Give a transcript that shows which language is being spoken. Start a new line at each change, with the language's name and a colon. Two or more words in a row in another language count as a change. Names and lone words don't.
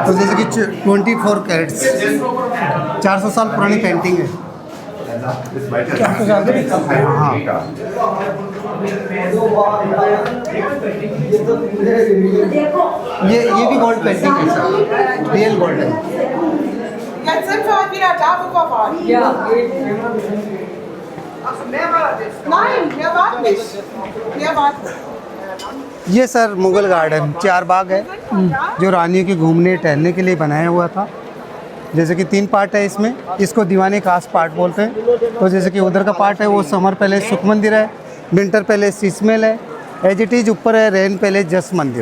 Hindi: तो जैसे कि 24 कैरेट्स 400 साल पुरानी पेंटिंग है। हाँ, ये भी
English: gold painting
Hindi: है सर,
English: real gold
Hindi: है।
German: Jetzt sind wir wieder da, wo wir waren. Ja. Nein, wir warten nicht. Wir warten.
Hindi: ये सर मुगल गार्डन 4 बाग है, जो रानियों के घूमने टहलने के लिए बनाया हुआ था। जैसे कि 3 पार्ट है इसमें, इसको दीवाने खास पार्ट बोलते हैं। तो जैसे कि उधर का पार्ट है वो
English: summer palace
Hindi: सुख मंदिर है,
English: winter palace
Hindi: शीशमहल है,
English: as it is
Hindi: ऊपर है
English: rain palace
Hindi: जस मंदिर।